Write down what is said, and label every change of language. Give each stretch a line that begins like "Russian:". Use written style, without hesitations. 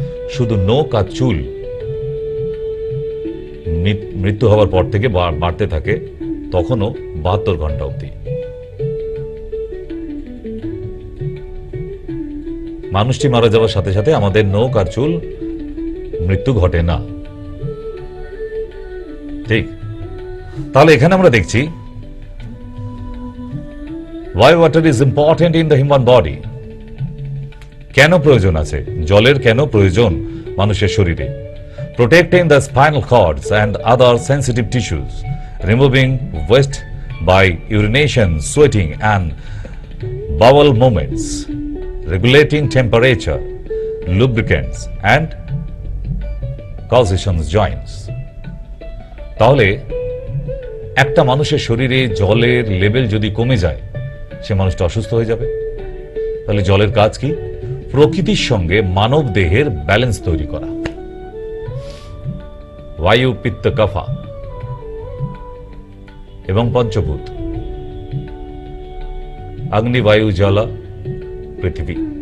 Bangla: শুধু নখ আর চুল মৃত্যু হওয়ার পর থেকে বাড়তে থাকে, তখনও 72 ঘন্টা অবধি। মানুষটি মারা যাওয়ার সাথে সাথে আমাদের নখ আর চুল মৃত্যু ঘটে না। ঠিক, তাহলে এখানে আমরা দেখছি
English: why water is important in the human body।
Bangla: কেন প্রয়োজন আছে জলের? কেন প্রয়োজন মানুষের শরীরে?
English: Protecting the spinal cords and other sensitive tissues, removing waste by urination, sweating and bowel movements, regulating temperature, lubricants and causations joints।
Bangla: তাহলে একটা মানুষের শরীরে জলের লেভেল যদি কমে যায়, সে মানুষটা অসুস্থ হয়ে যাবে। তাহলে জলের কাজ কি? প্রকৃতির সঙ্গে মানব দেহের ব্যালেন্স তৈরি করা। বায়ু, পিত্ত, কাফা এবং পঞ্চভূত, অগ্নি, বায়ু, জল, পৃথিবী।